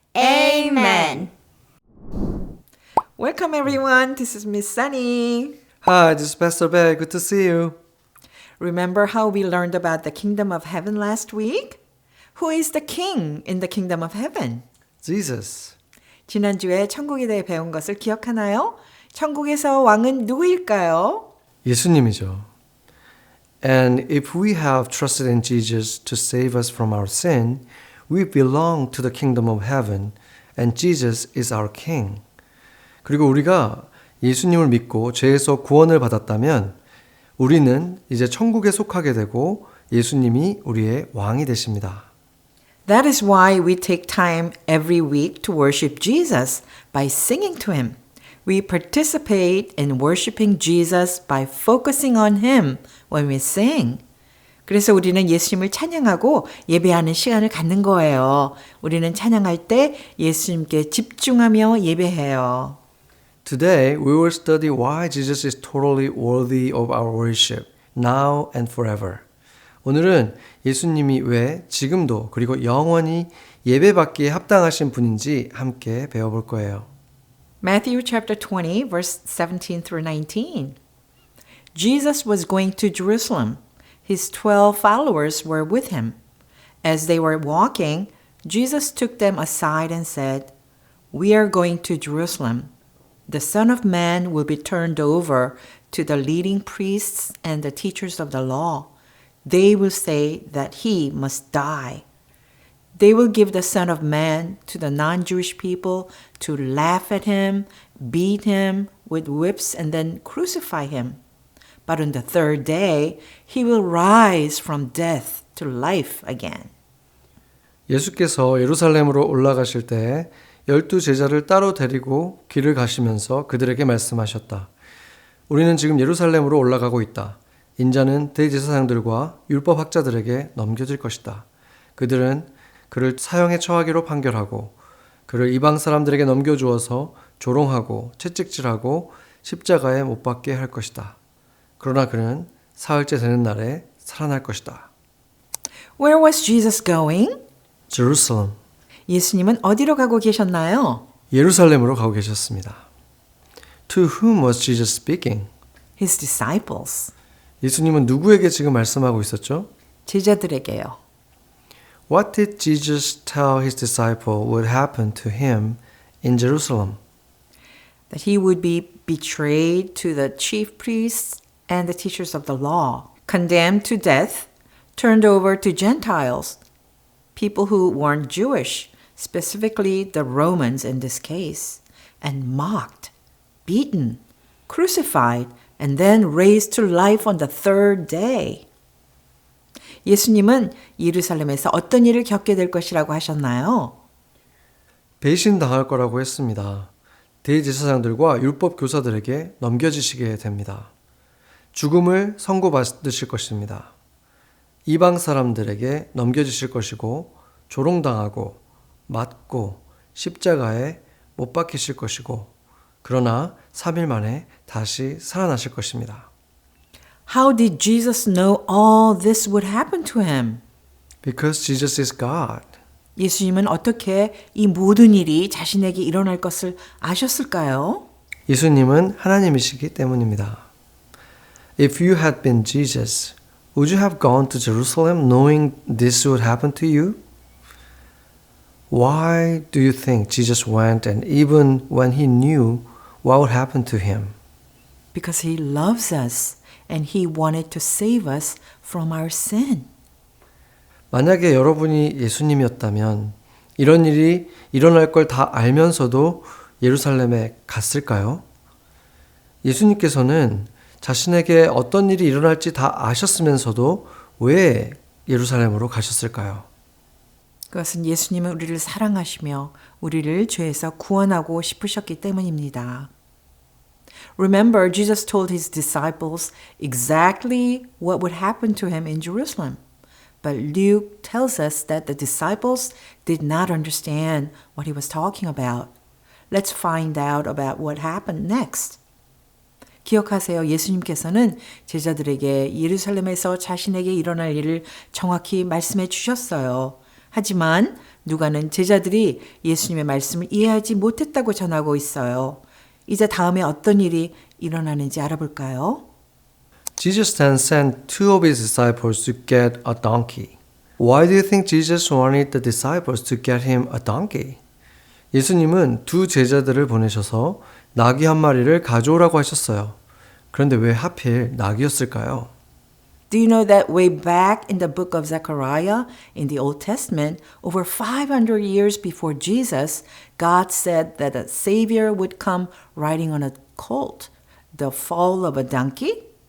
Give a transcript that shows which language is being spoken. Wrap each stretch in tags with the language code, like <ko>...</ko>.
<en>Amen. Welcome everyone, this is Miss Sunny. Hi, this is Pastor Bear. Good to see you. Remember how we learned about the kingdom of heaven last week? Who is the king in the kingdom of heaven? Jesus.</en> <ko>지난주에 천국에 대해 배운 것을 기억하나요? 천국에서 왕은 누구일까요? 예수님이죠.</ko> <en>And if we have trusted in Jesus to save us from our sin, we belong to the kingdom of heaven and Jesus is our king.</en> <ko>그리고 우리가 예수님을 믿고 죄에서 구원을 받았다면 우리는 이제 천국에 속하게 되고 예수님이 우리의 왕이 되십니다.</ko> <en>That is why we take time every week to worship Jesus by singing to him. We participate in worshiping Jesus by focusing on him when we sing.</en> <ko>그래서 우리는 예수님을 찬양하고 예배하는 시간을 갖는 거예요. 우리는 찬양할 때 예수님께 집중하며 예배해요.</ko> <en>Today we will study why Jesus is totally worthy of our worship, now and forever.</en> <ko>오늘은 예수님이 왜 지금도 그리고 영원히 예배받기에 합당하신 분인지 함께 배워볼 거예요.</ko> <en>Matthew chapter 20, verse 17 through 19. Jesus was going to Jerusalem. His 12 followers were with him. As they were walking, Jesus took them aside and said, "We are going to Jerusalem. The Son of Man will be turned over to the leading priests and the teachers of the law. They will say that he must die. They will give the Son of Man to the non-Jewish people to laugh at him, beat him with whips, and then crucify him. But on the third day, he will rise from death to life again."</en> <ko>예수께서 예루살렘으로 올라가실 때 12 제자를 따로 데리고 길을 가시면서 그들에게 말씀하셨다. 우리는 지금 예루살렘으로 올라가고 있다. 인자는 대제사장들과 율법학자들에게 넘겨질 것이다. 그들은 그를 사형에 처하기로 판결하고 그를 이방 사람들에게 넘겨주어서 조롱하고 채찍질하고 십자가에 못 박게 할 것이다. 그러나 그는 사흘째 되는 날에 살아날 것이다.</ko> <en>Where was Jesus going? Jerusalem.</en> <ko>예수님은 어디로 가고 계셨나요? 예루살렘으로 가고 계셨습니다.</ko> <en>To whom was Jesus speaking? His disciples.</en> <ko>예수님은 누구에게 지금 말씀하고 있었죠? 제자들에게요.</ko> <en>What did Jesus tell his disciple would happen to him in Jerusalem? That he would be betrayed to the chief priests and the teachers of the law, condemned to death, turned over to Gentiles, people who weren't Jewish, specifically the Romans in this case, and mocked, beaten, crucified, and then raised to life on the third day.</en> <ko>예수님은 예루살렘에서 어떤 일을 겪게 될 것이라고 하셨나요? 배신당할 거라고 했습니다. 대제사장들과 율법 교사들에게 넘겨지시게 됩니다. 죽음을 선고받으실 것입니다. 이방 사람들에게 넘겨지실 것이고 조롱당하고 맞고 십자가에 못 박히실 것이고 그러나 3일 만에 다시 살아나실 것입니다.</ko> <en>How did Jesus know all this would happen to him? Because Jesus is God.</en> <ko>예수님은 어떻게 이 모든 일이 자신에게 일어날 것을 아셨을까요? 예수님은 하나님이시기 때문입니다.</ko> <en>If you had been Jesus, would you have gone to Jerusalem knowing this would happen to you? Why do you think Jesus went and even when he knew what would happen to him? Because he loves us and he wanted to save us from our sin.</en> <ko>만약에 여러분이 예수님이었다면 이런 일이 일어날 걸 다 알면서도 예루살렘에 갔을까요? 예수님께서는 자신에게 어떤 일이 일어날지 다 아셨으면서도 왜 예루살렘으로 가셨을까요? 그것은 예수님은 우리를 사랑하시며 우리를 죄에서 구원하고 싶으셨기 때문입니다.</ko> <en>Remember, Jesus told his disciples exactly what would happen to him in Jerusalem. But Luke tells us that the disciples did not understand what he was talking about. Let's find out about what happened next.</en> <ko>기억하세요. 예수님께서는 제자들에게 예루살렘에서 자신에게 일어날 일을 정확히 말씀해 주셨어요. 하지만 누가는 제자들이 예수님의 말씀을 이해하지 못했다고 전하고 있어요. 이제 다음에 어떤 일이 일어나는지 알아볼까요?</ko> <en>Jesus then sent two of his disciples to get a donkey. Why do you think Jesus wanted the disciples to get him a donkey?</en> <ko>예수님은 두 제자들을 보내셔서 나귀 한 마리를 가져오라고 하셨어요. 그런데 왜 하필 나귀였을까요?</ko> <en>Do you know that way back in the book of Zechariah in the Old Testament, over 500 years before Jesus, God said that a Savior would come riding on a colt, the foal of a donkey?</en>